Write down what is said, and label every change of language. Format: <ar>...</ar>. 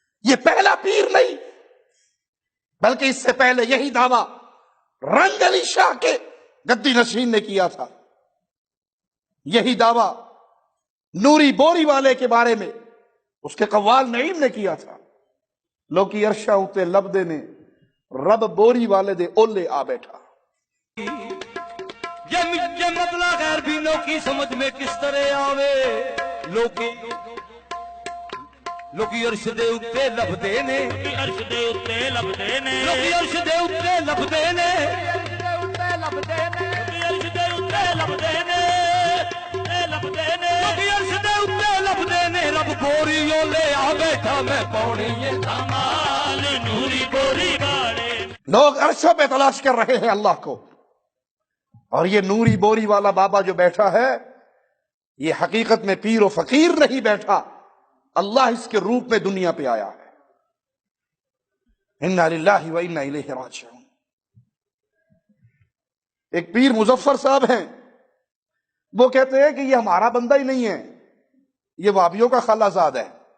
<ur>یہ پہلا پیر نہیں، بلکہ اس سے پہلے یہی دعویٰ رنگ علی شاہ کے گدی نشین نے کیا تھا، یہی دعویٰ نوری بوری والے کے بارے میں اس کے قوال نعیم نے کیا تھا۔</ur> <pa>لوکی عرشہ اتے لب دینے رب بوری والے دے اولے آ بیٹھا۔ یہ مطلب غیر بھی لوکی سمجھ میں کس طرح آوے، لوکی عرش دے اتے لبدے نے، عرش دے اتے لبدے نے، لوکی عرش دے اتے لبدے نے، عرش دے اتے لبدے نے، عرش دے اتے لبدے نے، لبدے نے، لوکی عرش دے اتے لبدے نے، رب بوری اولے آ بیٹھا، میں پاؤنی یہ کمال نوری بوری والے۔</pa> <ur>لوگ عرشوں پہ تلاش کر رہے ہیں اللہ کو، اور یہ نوری بوری والا بابا جو بیٹھا ہے یہ حقیقت میں پیر و فقیر نہیں بیٹھا، اللہ اس کے روپ میں دنیا پہ آیا ہے۔ انا للہ و انا الیہ راجعون۔ ایک پیر مظفر صاحب ہیں، وہ کہتے ہیں کہ یہ ہمارا بندہ ہی نہیں ہے، یہ وہابیوں کا خالہ زاد ہے۔</ur>